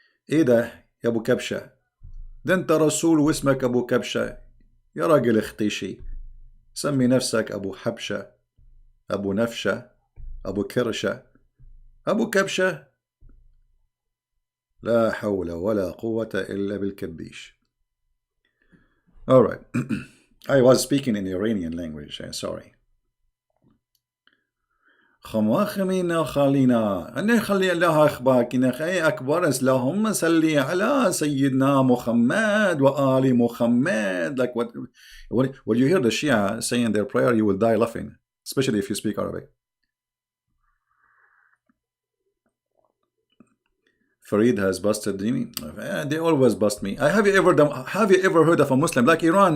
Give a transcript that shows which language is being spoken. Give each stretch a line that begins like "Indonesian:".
Arabic: إيه ده يا أبو كبشة؟ ده أنت رسول واسمك أبو كبشة. يا راجل اختشي. سمي نفسك أبو حبشة، أبو نفشة، أبو كرشة، أبو كبشة. لا حول ولا قوة إلا بالكبيش.
English: Alright. I was speaking in Iranian language. Sorry. خماخمينا خالينا أنا خلي الله أخباكنا خي أكبر اللهم صلي على سيدنا محمد وآل محمد. Like when you hear the Shia saying their prayer, you will die laughing, especially if you speak Arabic. Farid has busted me. They always bust me. Have you ever heard of a Muslim like Iran?